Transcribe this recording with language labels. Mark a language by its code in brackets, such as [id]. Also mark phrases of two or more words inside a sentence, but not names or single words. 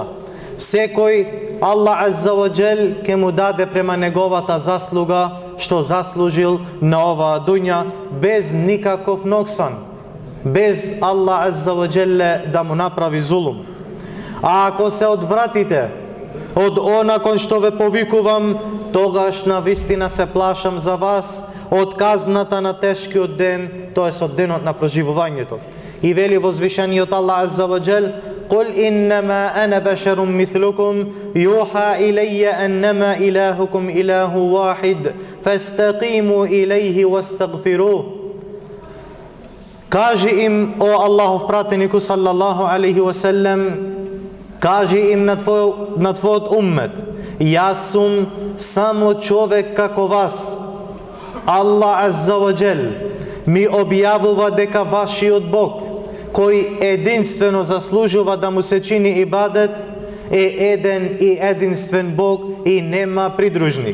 [mk] Секој Аллах [ar] عز وجل [mk] ќе му даде према неговата заслуга што заслужил на оваа дуња, без никаков ноксан, без Аллах [ar] عز وجل [mk] да му направи зулум. А ако се одвратите од она кон што ве повикувам, тогаш навистина се плашам за вас од казната на тешкиот ден, тоест од денот на проживувањето. И вели возвишениот [ar] الله عز وجل: "قل إنما أنا بشر مثلكم يوحى إلي أنما إلهكم إله واحد فاستقيموا إليه واستغفروه." [mk] Кажи им, о Аллахов пратенику [ar] صلى الله عليه وسلم, [mk] кажи им на твојот уммет: јас сум само човек како вас, [ar] الله عز وجل [mk] mi objavува дека вашиот Бог, кој единствено заслужува да му се чини ибадет, е еден и единствен Бог и нема придружник.